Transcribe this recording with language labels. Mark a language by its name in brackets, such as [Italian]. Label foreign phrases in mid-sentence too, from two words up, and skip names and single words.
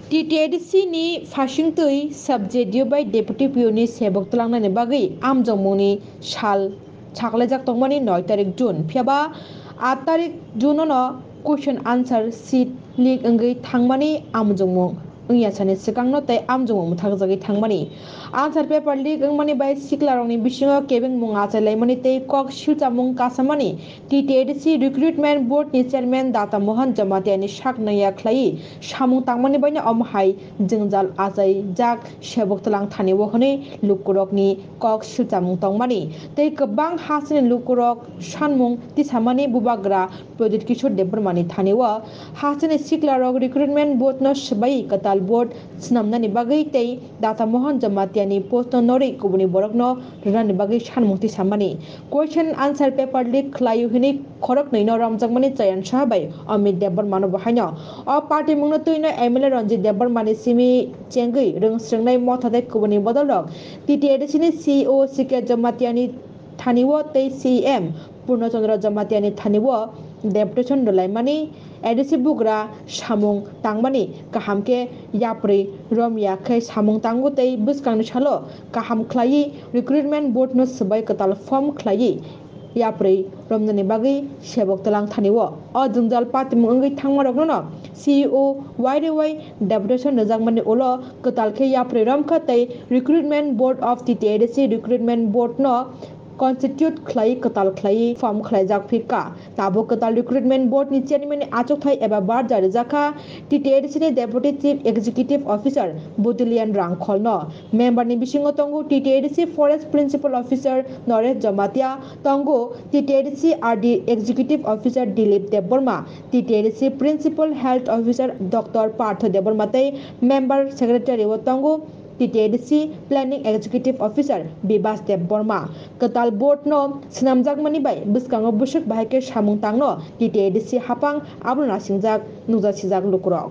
[Kok Borok] TTDC ni Fashingtui [English] subject by Deputy [Kok Borok] Puni Sebok Telangna bagi Amjongmoni Shal Chaklajak Tongmani 9 tarik Jun Piaba 8 tarik Jun no [English] question answer sheet leak [Kok Borok] engai thangmani Amjongmong Ungya sane sikangno tai Amjongmong thakjagi thangmani [English] answer paper leak [Kok Borok] engmani bai siklarongni bisingo kebeng munga chalaimani tei kok silchamung kasamani TTDC [English] recruitment board [Kok Borok] ni chairman Data Mohan Jamatia ni saknaya khlai samung tangmani baina omhai jingjal ajai jak sebok telang thani wohone lukurokni kok silchamung tongmani tei kwbang hasini lukurok sanmung tisamani bubagra Project Kishore Debarmani thaniwa hasini siklarok [English] recruitment board [Kok Borok] no sbai katal board snamnani bagai tei Data Mohan Jamatia ni post no nori kubuni borokno rani bagai sanmung tisamani [English] question answer paper leak [Kok Borok] khlayu hini khorok nei no ramjakmani chayan sahabai Amit Debarmano bahaino o party mungno tuino MLA Ranjit Debarmani simi chengui rungsrengnai mothadai kubuni bodolok TTDC ni CEO CK Jamatia ni thaniwo tei CM Purnachandra Jamatia ni thaniwo deputation dolaimani ADC bugra samung tangmani kahamke yapri romya khai samung tangu tei buskangni salo kaham khlai [English] recruitment board [Kok Borok] no sabai katal form khlai yapri romnani bagi sebok telang thaniwo o jungjal party mungai thangmarok no CEO YDY deputation rejakmani ulo katal khe yapri romkha tei [English] recruitment board of TTDC recruitment board [Kok Borok] no constitute khlai katal khlai form khlaijak phika tabo katal [English] recruitment board [Kok Borok] ni chairman achuk thai eba bar jari jakha TTDC ni [English] deputy chief executive officer [Kok Borok] Butulian Rangkholno member ni bisingo tongo TTDC [English] forest principal officer [Kok Borok] Noresh Jamatia tongo TTDC [English] RD executive officer [Kok Borok] Dilip Debarma TTDC [English] principal health officer [Kok Borok] Dr Partho Debarma tei [English] member secretary [Kok Borok] o tongo TTDC [English] Planning Executive Officer [Kok Borok] Bibas Debarma katal board no snamjakmani bai buskango busuk bahai ke samung tangno TTDC hapang abro nasingjak nujasijak lukurok